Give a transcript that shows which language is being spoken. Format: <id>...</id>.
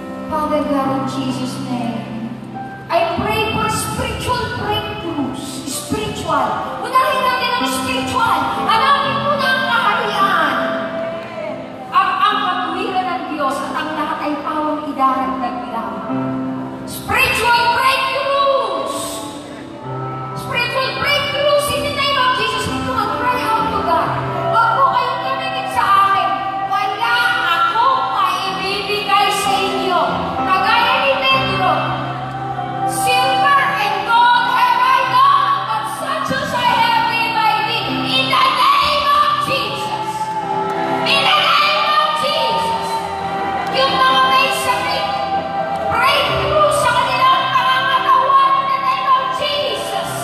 <en>Father God, in Jesus' name, I pray for spiritual breakthroughs.</en> <tl>Spiritual. Unahin natin ang spiritual. Hanapin mo na ang kaharian. Ang katuwiran ng Diyos at ang lahat ay pawang idaragdag lang.</tl> <en>Spiritual breakthroughs. Spiritual breakthroughs in the name of Jesus.</en> <tl>Ito ang</tl> <en>cry out to God.</en> <tl>Huwag po kayong tumingin sa akin. Wala akong maibibigay sa inyo. Kagaya ni Pedro.</tl> <en>Silver and gold have I none, but such as I have in my thee. In the name of Jesus. In the name of Jesus.</en> <tl>Yung mga may sakit, breakthrough sa kanilang pangangatawan</tl> <en>in the name of Jesus.</en>